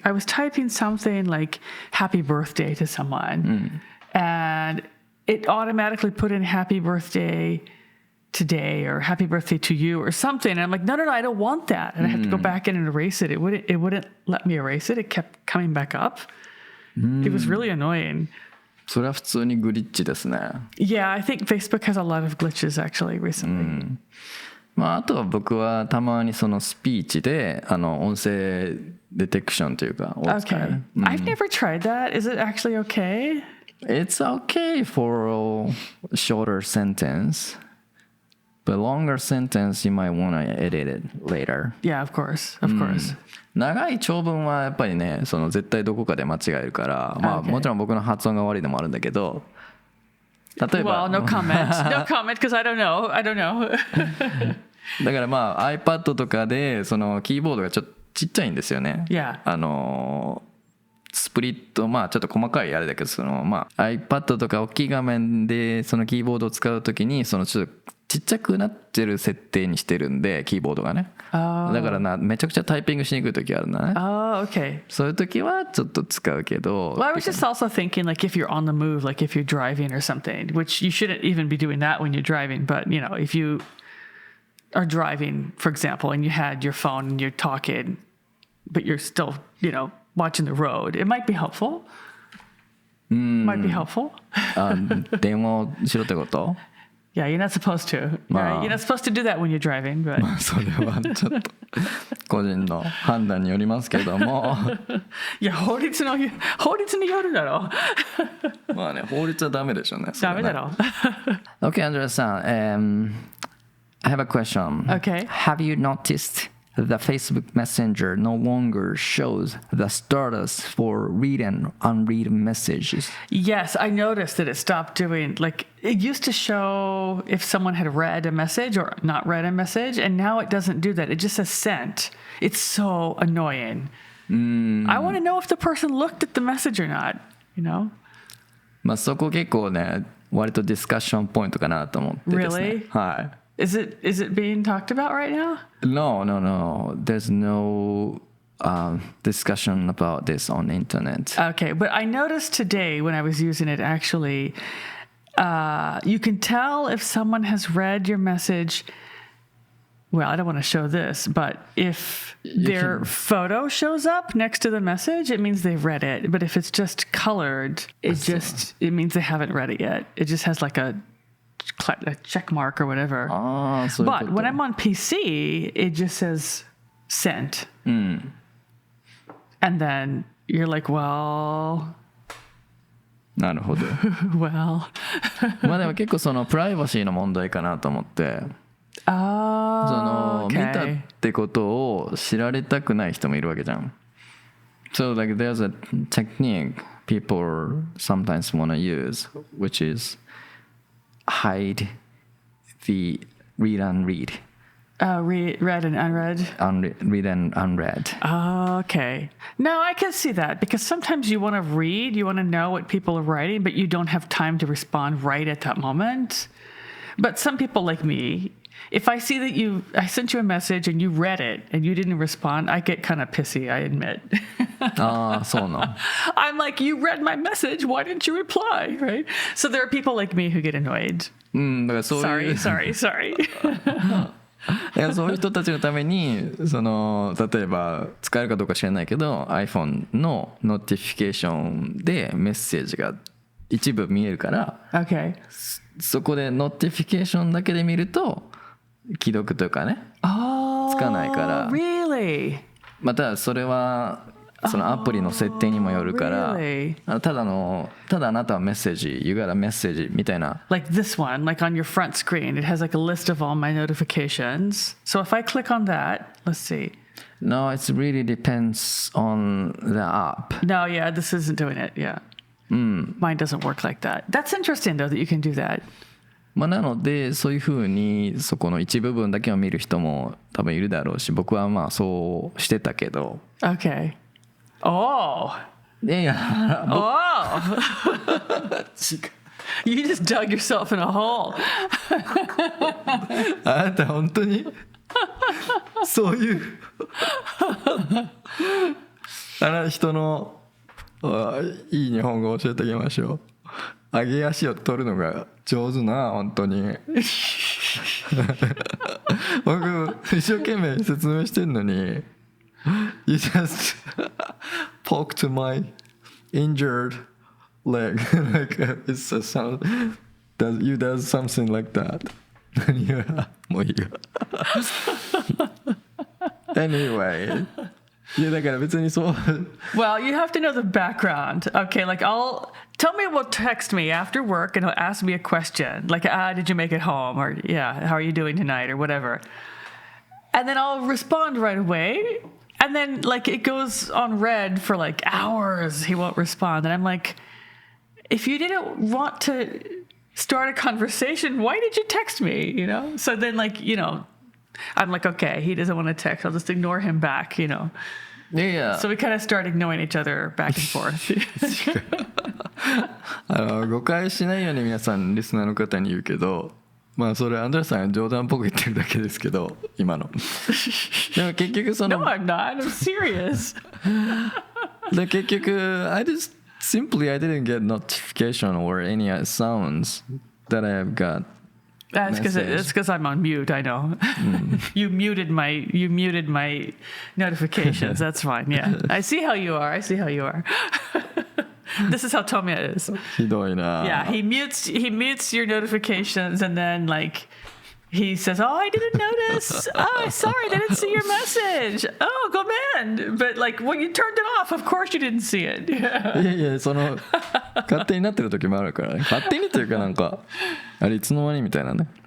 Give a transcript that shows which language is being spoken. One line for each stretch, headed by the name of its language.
English: I was typing something like happy birthday to someone, and it automatically put in happy birthday today or happy birthday to you or something. And I'm like, no, I don't want that. And I had to go back in and erase it. It wouldn't let me erase it. It kept coming back up. It was really annoying.
Japanese: それは普通にグリッチですね。
English: Yeah, I think Facebook has a lot of glitches actually recently.
Japanese: あとは僕はたまにそのスピーチで音声デテクションというかを使える。
English: Okay. I've never tried that. Is it actually okay? It's okay for a shorter sentence, but longer sentence you might want to edit it later. Yeah, of course. Of course.
Japanese: 長い長文はやっぱりね、絶対どこかで間違えるから、もちろん僕の発音が悪いのもあるんだけど、例えば
English: Well, no comment. No comment because I don't know. I don't know.
Japanese: だからiPad とかでそのキーボードがちょっとちっちゃいんですよね。
English: Yeah.
Japanese: スプリットちょっと細かいあれだけどiPad とか大きい画面でそのキーボードを使うときにちょっとちっちゃくなってる設定にしてるんでキーボードがね。だからめちゃくちゃタイピングしにくいときあるんだね。
English: Oh, okay.
Japanese: そういうときはちょっと使うけど。
English: Well, I was just also thinking like if you're on the move, like if you're driving or something, which you shouldn't even be doing that when you're driving, but if you are driving, for example, and you had your phone and you're talking, but you're still, watching the road, it might be helpful. Might be helpful.
Japanese: 電話をしろってこと
English: Yeah, you're not supposed to. Right? You're not supposed to do that when you're driving. But
Japanese: それはちょっと個人の判断によりますけどもいや法律によるだろまあね法律はダメでしょうね。ダメだろ
English: Okay, Andrea さん、I have a question. Okay. Have you noticed the Facebook Messenger no longer shows the status for read and unread messages? Yes, I noticed that it stopped doing, like, it used to show if someone had read a message or not read a message, and now it doesn't do that. It just says sent. It's so annoying. I want to know if the person looked at the message or not, you know?
Japanese: まあそこ結構ね割とディスカッションポイントかなと思ってですね。
English: Really?
Japanese: はい。
English: Is it being talked about right now? No. There's no discussion about this on the internet. Okay, but I noticed today when I was using it, actually, you can tell if someone has read your message. Well, I don't want to show this, but if their photo shows up next to the message, it means they've read it. But if it's just colored, it means they haven't read it yet. It just has like a check mark or whatever. But when I'm on PC, it just says sent. And then you're like, well...
Japanese: なるほど。
English: well...
Japanese: まあでも結構そのプライバシーの問題かなと思って。その見たってことを知られたくない人もいるわけじゃん。
English: So like there's a technique people sometimes want to use, which is hide the read and read. Read and unread? Read and unread. Okay. No, I can see that because sometimes you want to read, you want to know what people are writing, but you don't have time to respond right at that moment. But some people like me, if I see that I sent you a message and you read it and you didn't respond, I get kind of pissy, I admit.
Japanese: そうなの。
English: I'm like, you read my message, why didn't you reply, right? So there are people like me who get annoyed.
Japanese: だからそういう
English: Sorry.
Japanese: そういう人たちのためにその例えば使えるかどうか知らないけど iPhone のノーティフィケーションでメッセージが一部見えるから、
English: okay.
Japanese: そこでノーティフィケーションだけで見ると既読というかね、つかないから。
English: Really?
Japanese: またそれはそのアプリの設定にもよるから、ただあなたはメッセージ
English: You got a message
Japanese: みたいな
English: Like this one, like on your front screen it has like a list of all my notifications. So if I click on that, let's see. No, it really depends on the app. No, yeah, this isn't doing it. Yeah. Mine doesn't work like that. That's interesting though that you can do that.
Japanese: まあなのでそういうふうにそこの一部分だけを見る人も多分いるだろうし、僕はまあそうしてたけど。
English: Okay. Oh.
Japanese: いや
English: Oh. You just dug yourself in a hole.
Japanese: あなた本当にそういう人のいい日本語を教えてあげましょう。上げ足を取るのが上手な本当に僕一生懸命説明してんのに
English: You just poke to my injured leg like it's a sound you does something like that
Japanese: もういいよ
English: Anyway
Japanese: いやだから別にそう
English: Well, you have to know the background. Okay, like tell me will text me after work and he'll ask me a question. Like, did you make it home? Or, yeah, how are you doing tonight? Or whatever. And then I'll respond right away. And then, like, it goes on red for, like, hours. He won't respond. And I'm like, if you didn't want to start a conversation, why did you text me? You know? So then, like, you know, I'm like, okay, he doesn't want to text. I'll just ignore him back, you know. Yeah. So we kind of start ignoring each other back and forth.
Japanese: 誤解しないように皆さんリスナーの方に言うけど、まあそれアンドレさん冗談っぽく言ってるだけですけど今の。でも結局その。
English: No, I'm not. I'm serious.
Japanese: で結局
English: I didn't get notification or any sounds that I have got. That's because I'm on mute. I know. You muted my notifications. That's fine. Yeah, I see how you are. This is how Tomoya is.
Japanese: ひどいな。
English: Yeah, he mutes your notifications and then like he says, "Oh, I didn't notice. Oh, sorry, I didn't see your message. Oh, go man." But like when you turned it off, of course you didn't see it.
Japanese: いやいや、その勝手になってる時もあるからね。勝手にっていうかなんかあれいつの間にみたいなね。